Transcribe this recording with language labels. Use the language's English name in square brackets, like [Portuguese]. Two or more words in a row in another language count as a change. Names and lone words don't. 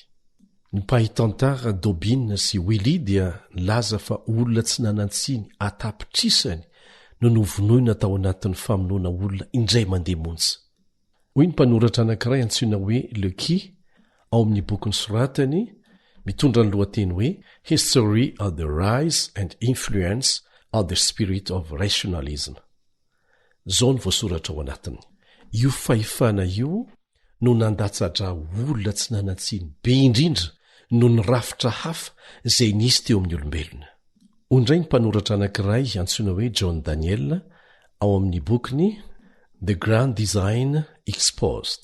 [Malagasy] Ny mpahitantara Dobina sy Willy dia nilaza fa olona tsy nanantsiny atapitrisany no novonoina tao anatin'ny famonoana olona indray mandeha montsy. Hoy ny mpanoratra anankiray antsoina hoe Lequi ao amin'ny boky nosoratany mitondra ny lohateny hoe History of the Rise and Influence of the Spirit of Rationalism. Zao ny voasoratra ao anatiny. Io fahefana io no nandatsatra olona tsy nanantsiny be indrindra no ny rafitra hafa izay nisy teo amin'ny olombelona. Ondray ny mpanoratra anankiray antsoina hoe John Daniel ao amin'ny bokiny The Grand Design Exposed.